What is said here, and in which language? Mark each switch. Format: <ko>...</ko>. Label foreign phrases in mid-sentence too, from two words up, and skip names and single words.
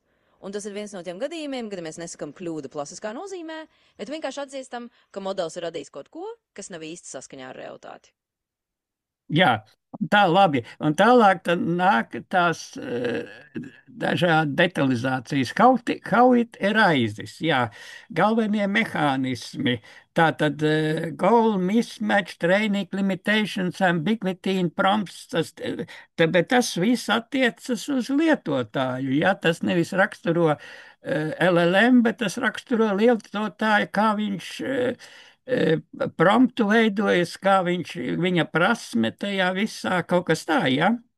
<lv>Un tas ir viens no tiem gadījumiem, kad mēs nesakam kļūdu klasiskā nozīmē, bet vienkārši atzīstam, ka modelis ir radījis kaut ko, kas nav īsti saskaņā ar realitāti. Jā, tā labi. Un tālāk tad nāk tās dažādi detalizācijas.</lv> <en>How it arises,</en> <lv>jā, galvenie mehānismi.</lv> <en>Tātad goal, mismatch, training, limitations, ambiguity in prompts,</en> <lv>bet tas viss attiecas uz lietotāju, jā, tas nevis raksturo LLM, bet tas raksturo lietotāju, kā viņš promptu veidojas, kā viņa prasme tajā visā kaut kas tā, ja?</lv>